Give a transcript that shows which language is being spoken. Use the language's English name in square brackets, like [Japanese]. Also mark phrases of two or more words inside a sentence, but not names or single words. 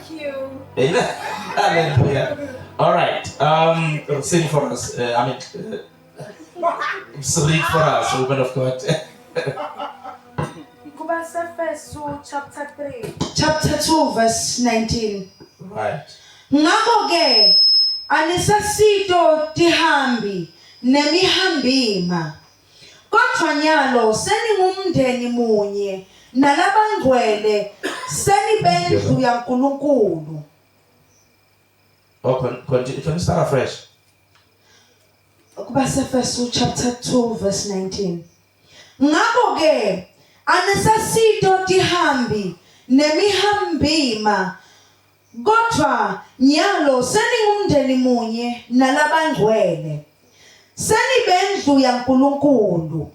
[English] Amen. Hallelujah. All right. Sing for us. Read for us, woman of God. Chapter 2, verse 19. Right. [Swati] Ngakho-ke anisasito tihambi nemihambima, kodwa nyalo seningumndeni munye nalabangcwele senibendlu yaNkulunkulu. [English] Can you start afresh? Efesu chapter 2 verse 19. [Swati] Ngakho-ke anisasito tihambi nemihambima, kodwa nyalo seningumndeni munye nalabangcwele senibendlu yaNkulunkulu.